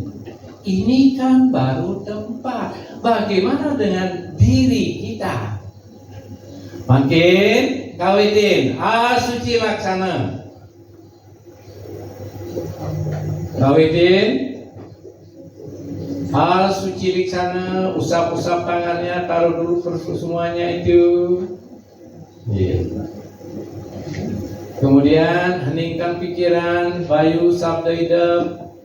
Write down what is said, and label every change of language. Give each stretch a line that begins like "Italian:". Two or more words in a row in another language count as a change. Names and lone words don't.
Indonesian: Ini kan baru tempat. Bagaimana dengan diri kita?
Balinese: Makin ngawedin, asuci laksana. Ngawedin, asuci laksana,
Indonesian: usap-usap tangannya, taruh dulu semuanya itu. Yeah. Kemudian heningkan pikiran,
Balinese: bayu sabda idam.